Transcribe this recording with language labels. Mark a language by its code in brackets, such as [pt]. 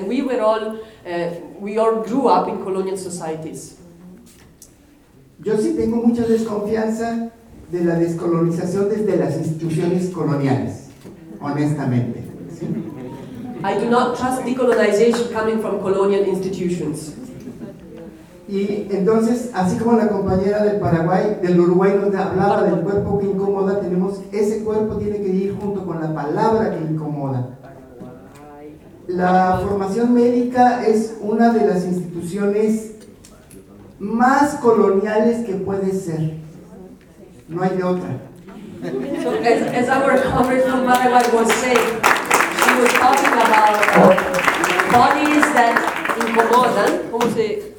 [en] And we all grew up in colonial societies. [es] Yo sí tengo mucha desconfianza de la descolonización desde las instituciones coloniales, honestamente. [en] I do not trust decolonization coming from colonial institutions. [es] Y entonces, así como la compañera del Paraguay, del Uruguay, nos hablaba del cuerpo que incomoda, tenemos ese cuerpo tiene que ir junto con la palabra que incomoda. La formación médica es una de las instituciones más coloniales que puede ser, no hay de otra. [en] So as our comrade from Paraguay was saying, she was talking about bodies that [es] incomoda.